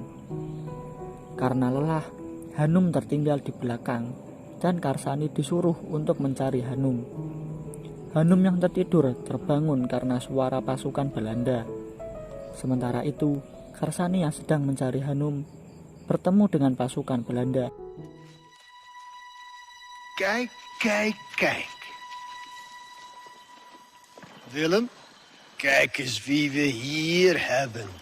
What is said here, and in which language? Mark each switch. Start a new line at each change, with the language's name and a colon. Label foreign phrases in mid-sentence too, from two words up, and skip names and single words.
Indonesian: Karena lelah, Hanum tertinggal di belakang dan Karsani disuruh untuk mencari Hanum. Hanum yang tertidur terbangun karena suara pasukan Belanda. Sementara itu, Karsani yang sedang mencari Hanum bertemu dengan pasukan Belanda.
Dutch: Kijk, kijk, kijk. Willem, kijk eens wie we hier hebben.